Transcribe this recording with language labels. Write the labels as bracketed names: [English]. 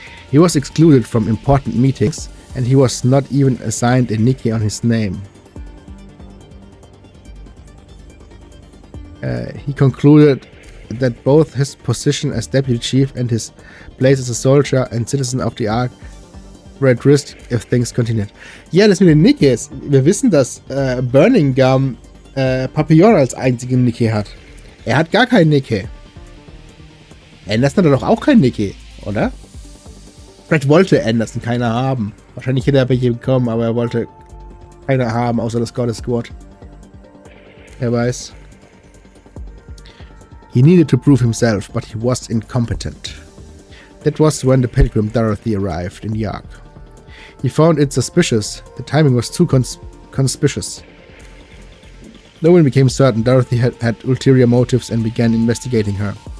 [English] He was excluded from important meetings, and he was not even assigned a Nikke on his name. He concluded that both his position as deputy chief and his place as a soldier and citizen of the Ark were at risk if things continued. [German] Ja, das mit den Nikkes. Wir wissen, dass Burning Gum Papillon als einzigen Nikke hat. Er hat gar keinen Nikke. Anderson hat doch auch keinen Nikke, oder? Vielleicht wollte Anderson keiner haben. Wahrscheinlich hätte er welche bekommen, aber er wollte keiner haben, außer das Goddess Squad. Wer weiß. [English] He needed to prove himself, but he was incompetent. That was when the pilgrim Dorothy arrived in the Ark. He found it suspicious. The timing was too conspicuous. No one became certain Dorothy had ulterior motives and began investigating her.